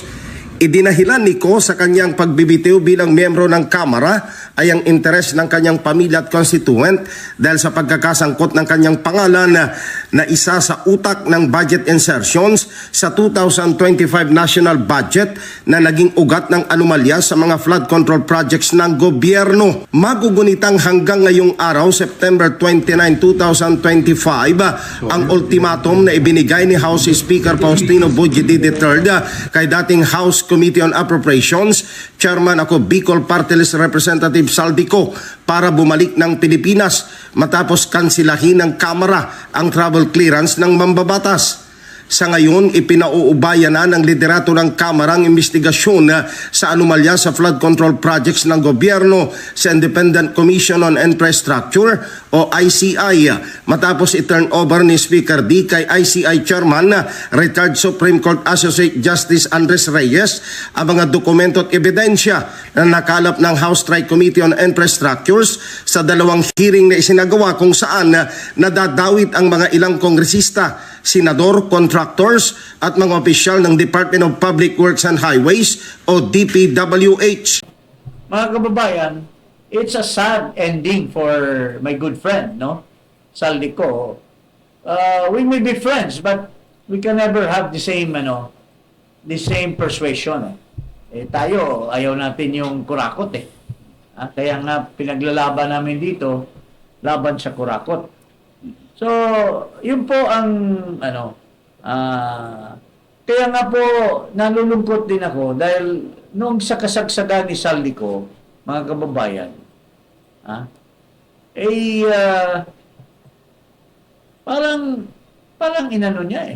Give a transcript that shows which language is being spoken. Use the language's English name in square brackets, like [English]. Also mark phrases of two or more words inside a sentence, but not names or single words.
[Filipino] Idinahilan ni Ko sa kanyang pagbibitiw bilang miyembro ng Kamara ay ang interes ng kanyang pamilya at constituent dahil sa pagkakasangkot ng kanyang pangalan na isa sa utak ng [English] budget insertions [Filipino] sa 2025 [English] national budget [Filipino] na naging ugat ng anomalya sa mga [English] flood control projects [Filipino] ng gobyerno. Magugunitang hanggang ngayong araw, September 29, 2025, ang ultimatum na ibinigay ni House Speaker Faustino Bujidi III kay dating House Committee on Appropriations, Chairman ako Bicol Party List Representative Saldico para bumalik ng Pilipinas matapos kansilahin ng Kamara ang [English] travel clearance [Filipino] ng mambabatas. Sa ngayon, ipinauubaya na ng liderato ng Kamara ang investigasyon sa anomalya sa [English] flood control projects [Filipino] ng gobyerno sa Independent Commission on Infrastructure o ICI matapos [English] i-turn over [Filipino] ni Speaker D kay ICI Chairman retired Supreme Court Associate Justice Andres Reyes ang mga dokumento at ebidensya na nakalap ng House Tri-Committee on Infrastructures sa dalawang hearing na isinagawa kung saan nadadawit ang mga ilang kongresista, senador, contractors at mga opisyal ng Department of Public Works and Highways o DPWH. Mga kababayan, [English] it's a sad ending for my good friend, no? Saldico. We may be friends, but we can never have the same persuasion. [Filipino] Tayo, ayaw natin yung kurakot eh. Kaya nga pinaglalaban namin dito, laban sa kurakot. So, yun po ang kaya nga po nalulungkot din ako dahil nung sa kasagsagan ni Saldico, mga kababayan, parang inano niya eh.